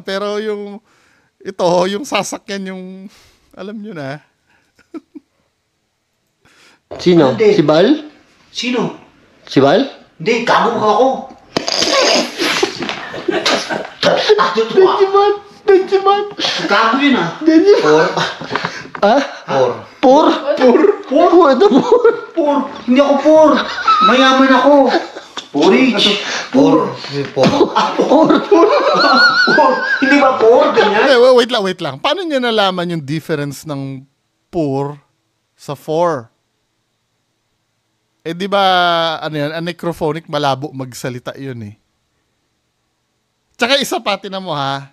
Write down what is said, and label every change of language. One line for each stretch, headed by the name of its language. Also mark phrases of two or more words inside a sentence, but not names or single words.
Filipino: Pero yung sasakyan yung, alam nyo na. Sino? Hindi. Si Bal? Sino? Si Bal? Hindi, gago ka ako. Benjamin! Benjamin! Gago yun ah. Por? Ah? Por. Por? Por? Por? Ano por? Por? Hindi ako por. Mayaman ako. Rich. Por. Si Por. Por? Por? Hindi ba por? Ganyan? Wait lang. Paano nyo nalaman yung difference ng poor sa for? Eh di ba, ano yan, anecrophonic, malabo magsalita yun eh. Tsaka isa pa, tinan mo ha.